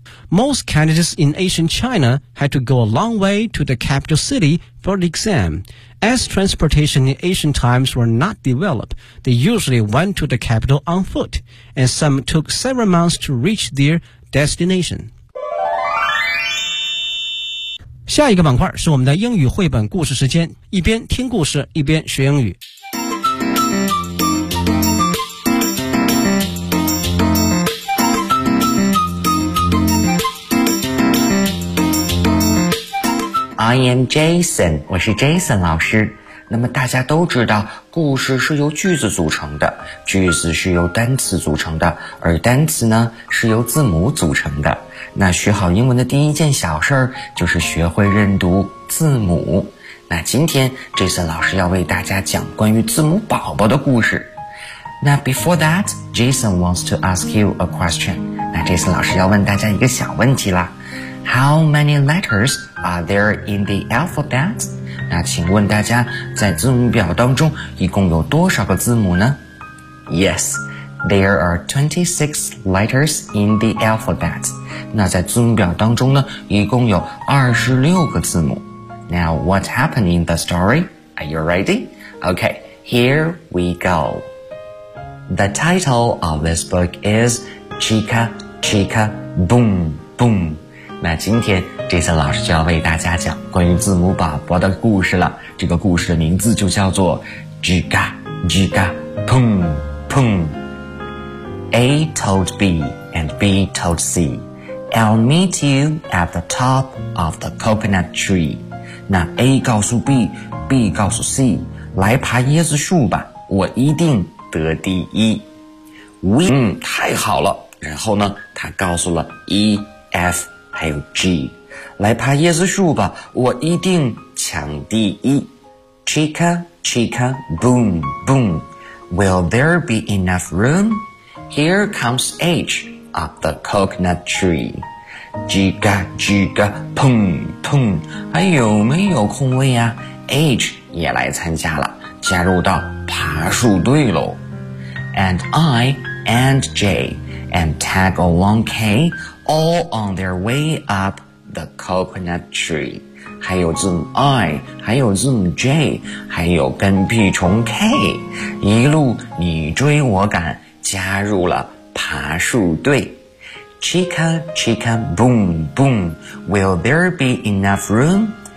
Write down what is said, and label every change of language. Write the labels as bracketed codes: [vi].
[en] Most candidates in ancient China had to go a long way to the capital city for the exam. As transportation in ancient times were not developed, they usually went to the capital on foot, and some took several months to reach their destination. [zh] 下一个板块是我们的英语绘本故事时间，一边听故事，一边学英语。 [en] I am Jason, [zh] 我是 Jason 老师。那么大家都知道，故事是由句子组成的，句子是由单词组成的，而单词呢，是由字母组成的。那学好英文的第一件小事儿，就是学会认读字母。那今天 Jason 老师要为大家讲关于字母宝宝的故事。 [en] 那 before that, Jason wants to ask you a question. [zh] 那 Jason 老师要问大家一个小问题啦。 [en] How many letters are there in the alphabet? [zh] 那请问大家在字母表当中一共有多少个字母呢? [en] Yes, there are 26 letters in the alphabet. [zh] 那在字母表当中呢一共有26个字母。 [en] Now, what happened in the story? Are you ready? Okay, here we go. The title of this book is Chica, Chica, Boom, Boom. [zh] 那今天 Jason 老师就要为大家讲关于字母宝宝的故事了。这个故事的名字就叫做 Giga Giga Pum Pum. [en] A told B and B told C, I'll meet you at the top of the coconut tree. [zh] 那 A 告诉 B, B 告诉 C, 来爬椰子树吧，我一定得第一。 We 太好了，然后呢他告诉了 E, F,还有 G, 来爬椰子树吧，我一定抢第一。 [en] Chica, Chica, Boom, Boom. Will there be enough room? Here comes H up the coconut tree. [zh] Giga, Giga, Pum, Pum. 还有没有空位啊？ H 也来参加了，加入到爬树队咯。 [en] And I and J and tag along K. All on their way up the coconut tree. [zh] 还有字母 I, 还有字母 J, 还有跟屁虫 K, 一路你追我赶，加入了爬树队。 [en] Chica, chica, boom, boom. Will there be enough room?